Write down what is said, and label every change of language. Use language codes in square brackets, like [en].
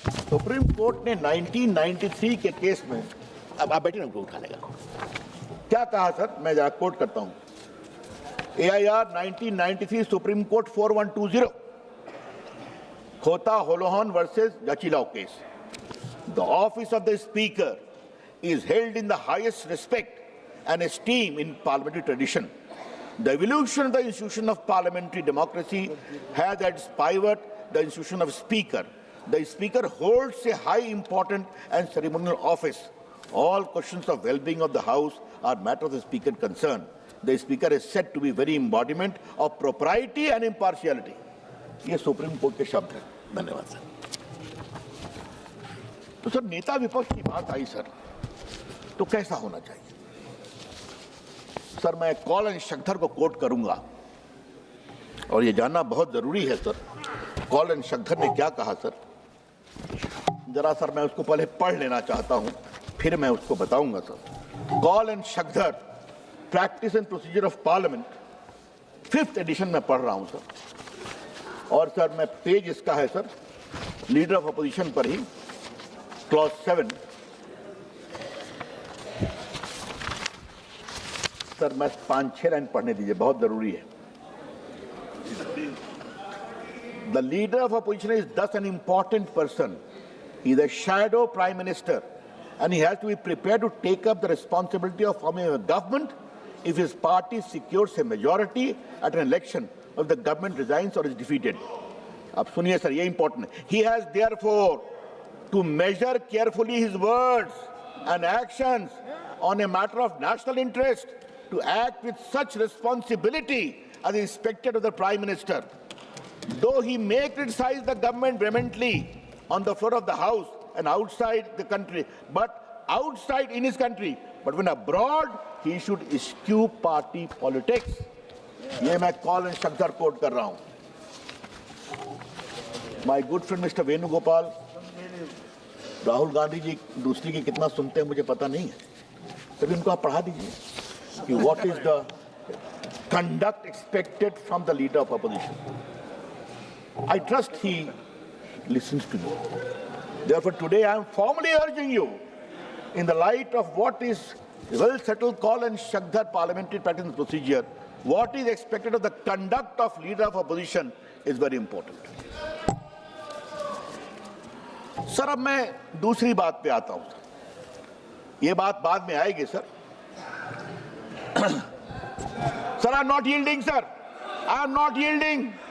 [hi] Supreme court ने 1993 के case में, अब आप बैठे ना, उनको उठा लेगा, क्या कहा सर, मैं जरा कोट करता हूं। AIR 1993 सुप्रीम कोर्ट 4120 खोता Holohan versus Jachilao case. [en] The office of the speaker is held in the highest respect and esteem in parliamentary tradition. The evolution of the institution of parliamentary democracy has at its pivot the institution of speaker. The speaker holds a high important and ceremonial office. All questions of well-being of the house are matter of the speaker concern. The speaker is said to be very embodiment of propriety and impartiality. [hi] ये supreme court के शब्द हैं। धन्यवाद sir. तो sir नेता विपक्ष की बात आई सर, तो कैसा होना चाहिए सर? मैं कॉलन शक्धर को कोट करूंगा और ये जानना बहुत जरूरी है सर, कॉलन शक्धर ने क्या कहा सर। जरा सर मैं उसको पहले पढ़ लेना चाहता हूं, फिर मैं उसको बताऊंगा sir. Colon Shakdher, practice and procedure of parliament, 5th addition में पढ़ रहा हूं सर। और सर मैं पेज इसका है सर, लीडर ऑफ अपोजिशन पर ही, क्लॉज 7। सर मैं 5-6 लाइन पढ़ने दीजिए, बहुत जरूरी है। [en] The leader of opposition is thus an important person. He is a shadow prime minister and he has to be prepared to take up the responsibility of forming a government if his party secures a majority at an election, if the government resigns or is defeated. [hi] अब सुनिए sir, ये important है। [en] He has therefore to measure carefully his words and actions on a matter of national interest, to act with such responsibility as is expected of the Prime Minister. Though he may criticize the government vehemently on the floor of the House and outside the country, but outside in his country, but when abroad, he should eschew party politics. [hi] ये मैं colon Shakdher coat कर रहा हूं। [en] My good friend Mr. [hi] Venugopal, Rahul Gandhi ji दूसरी की कितना सुनते हैं मुझे पता नहीं है, तभी उनको आप पढ़ा दीजिए कि [en] what is the conduct expected from the leader of opposition. I trust he listens to me. Therefore, today I am formally urging you, in the light of what is well-settled call and Shakdhar parliamentary practice and procedure, what is expected of the conduct of leader of opposition is very important. [hi] Sir अब मैं दूसरी बात पे आता हूं sir, ये बात बाद में आएगी sir. [en] Sir I am not yielding sir, I am not yielding.